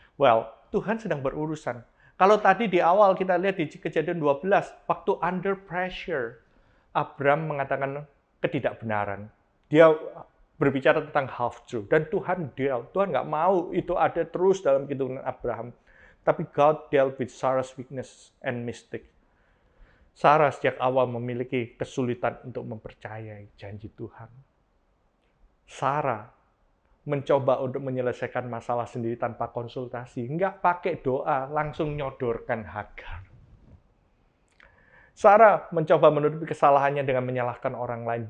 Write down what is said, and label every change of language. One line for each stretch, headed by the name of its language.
Indonesian: Well, Tuhan sedang berurusan. Kalau tadi di awal kita lihat di Kejadian 12, waktu
English: under pressure,
Indonesian: Abram mengatakan ketidakbenaran. Dia berbicara tentang
English: half truth.
Indonesian: Dan Tuhan deal. Tuhan nggak mau itu ada terus dalam kehidupan Abraham.
English: Tapi God dealt with Sarah's weakness and mistake.
Indonesian: Sarah sejak awal memiliki kesulitan untuk mempercayai janji Tuhan. Sarah mencoba untuk menyelesaikan masalah sendiri tanpa konsultasi. Nggak pakai doa, langsung nyodorkan Hagar. Sarah mencoba menutupi kesalahannya dengan menyalahkan orang lain.